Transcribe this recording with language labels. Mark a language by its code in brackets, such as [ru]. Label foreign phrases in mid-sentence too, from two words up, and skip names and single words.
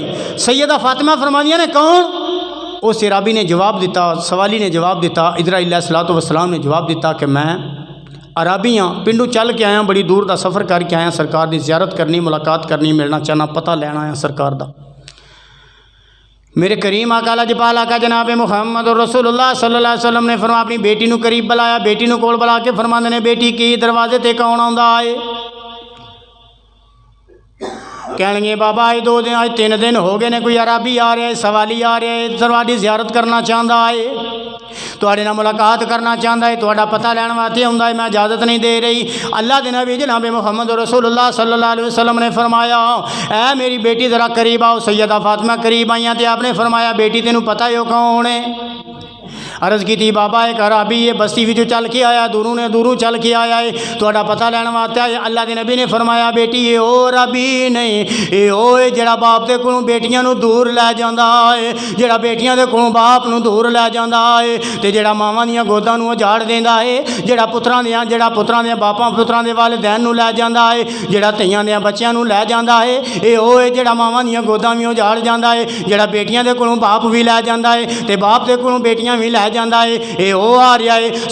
[pa] سیدہ فاطمہ فرمانیاں نے کون؟ اس اعرابی نے جواب دتا، سوالی نے جواب دتا، عزرائیل [ar] عليه الصلاة والسلام [pa] نے جواب دتا کہ میں اعرابی ہاں، پنڈوں چل کے آیا، بڑی دور کا سفر کر کے آیا، سرکار کی زیارت کرنی، ملاقات کرنی، ملنا چاہنا، پتہ لینا آیا سرکار کا. میرے کریم آقا لجپال آقا جناب محمد رسول اللہ [ar] صلى الله عليه وسلم [pa] نے فرما اپنی بیٹی نوں قریب بلایا، بیٹی نوں کول بلا کے فرماندے نے بیٹی کی دروازے تے کون آؤندا ہے? کہنگے بابا اج 2 دن اج 3 دن ہو گئے نے کوئی اعرابی آ رہا ہے، سوالی آ رہا ہے، تہاڈی زیارت کرنا چاہتا ہے، تہاڈے نال ملاقات کرنا چاہتا ہے، تہاڈا پتہ لین واسطے آؤندا ہے، میں اجازت نہیں دے رہی. اللہ دے نبی جناب محمد رسول اللہ [ar] صلى الله عليه وسلم [pa] نے فرمایا اے میری بیٹی ذرا قریب آؤ. سیدہ فاطمہ قریب آئیاں تو آپ نے فرمایا بیٹی تینوں پتہ ہی ہو کون ہے? عرض کی بابا ایک اعرابی ہے، بستی وچوں چل کے آیا، دوروں چل کے آیا ہے, تہاڈا پتہ لین واسطے آیا. اللہ کے نبی نے فرمایا بیٹی یہ او اعرابی نہیں، یہ او ہے جیہڑا باپ دے کولوں بیٹیاں نوں دور لے جاندا ہے، جیہڑا بیٹیاں دے کولوں باپ نوں دور لے جاندا ہے، تے جیہڑا ماواں دیاں گوداں نوں اجاڑ دیندا ہے، جیہڑا پتراں دے باپاں پتراں دے والدین نوں لے جاندا ہے، جیہڑا دھیاں دے بچیاں نوں لے جاندا ہے، یہ او ہے جیہڑا ماواں دیاں گوداں بھی اجاڑ جاندا ہے، جیہڑا بیٹیاں دے کولوں باپ بھی لے جاندا ہے تے باپ دے کولوں بیٹیاں بھی لے جاندا ہے، یہ او آ رہا ہے.